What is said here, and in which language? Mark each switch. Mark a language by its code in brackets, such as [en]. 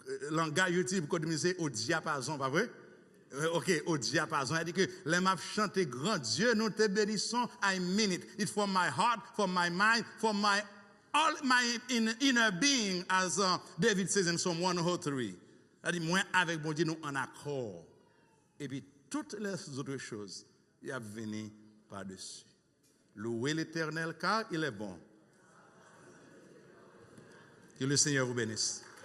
[fr] Langage YouTube, code de musique au diapason, pas vrai? Ok, au diapason. Il dit que les m'a chanté grand Dieu, nous te bénissons, [en] I mean it. It's from my heart, from my mind, from my all my inner being, as David says in Psalm 103. [fr] Il dit, moi avec bon Dieu, nous en accord. Et puis toutes les autres choses, il a venu par-dessus. Louez l'Éternel car il est bon. Que le Seigneur vous bénisse.